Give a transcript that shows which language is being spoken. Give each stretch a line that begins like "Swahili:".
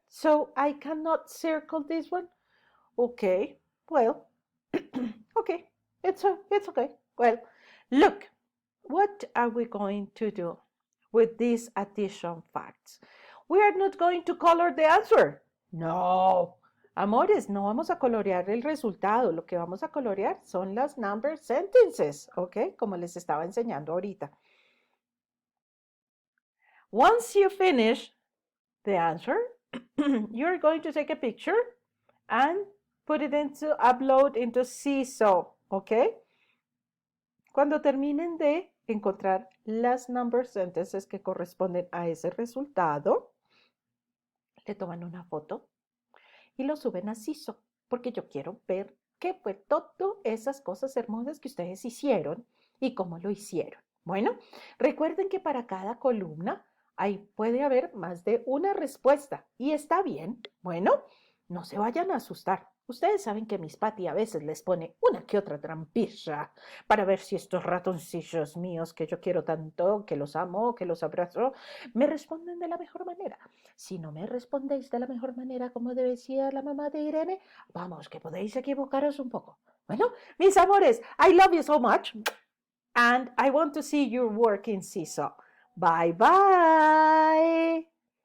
English: So I cannot circle this one? Okay, well, okay, It's okay. Well, look, what are we going to do with these addition facts? We are not going to color the answer. No.
Spanish: Amores, no vamos a colorear el resultado. Lo que vamos a colorear son las number sentences, ¿ok? Como les estaba enseñando ahorita.
English: Once you finish the answer, you're going to take a picture and put it upload into Seesaw, ¿ok?
Spanish: Cuando terminen de encontrar las number sentences que corresponden a ese resultado, le toman una foto y lo suben a Seesaw, porque yo quiero ver qué fue todas esas cosas hermosas que ustedes hicieron y cómo lo hicieron. Bueno, recuerden que para cada columna puede haber más de una respuesta y está bien. Bueno, no se vayan a asustar. Ustedes saben que Miss Patty a veces les pone una que otra trampilla para ver si estos ratoncillos míos que yo quiero tanto, que los amo, que los abrazo, me responden de la mejor manera. Si no me respondéis de la mejor manera, como decía la mamá de Irene, vamos, que podéis equivocaros un poco. Bueno, mis amores,
English: I love you so much and I want to see your work in Seesaw. Bye bye.